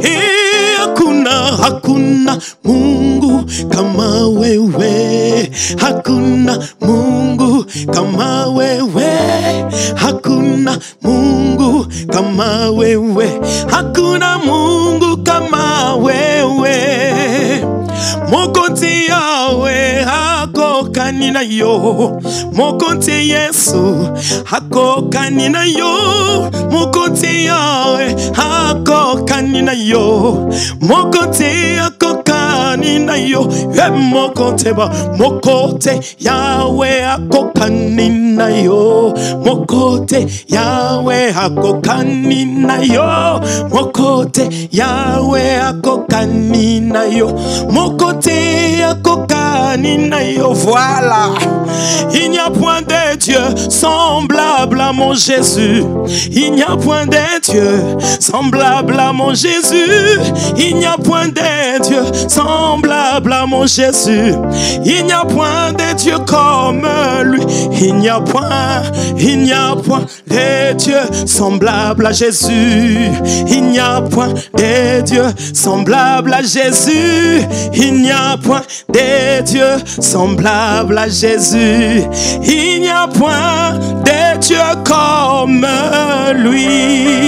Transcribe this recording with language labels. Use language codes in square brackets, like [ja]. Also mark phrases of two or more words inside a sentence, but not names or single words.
[sw] hakuna Mungu kama wewe, hakuna Mungu kama wewe, hakuna Mungu kama wewe, hakuna Mungu kama wewe. [ln] Mokonzi yawe hako kanina yo, mokonzi Yesu hako kanina yo, mokonzi yawe hako kanina yo, mokonzi hako kanina yo, mokonzi ba mokote yawe hako kanina yo, mokote yawe hako kanina yo, mokote yawe hako kanina yo, mokote yako kanina yo. [fr] Voilà, il n'y a point de Dieu semblable à mon Jésus, il n'y a point de Dieu semblable à mon Jésus, il n'y a point de Dieu semblable à mon Jésus, il n'y a point de Dieu comme lui, il n'y a point de Dieu semblable à Jésus, il n'y a point de Dieu semblable à Jésus, il n'y a point de Dieu semblable à Jésus, il n'y a point de Dieu comme lui.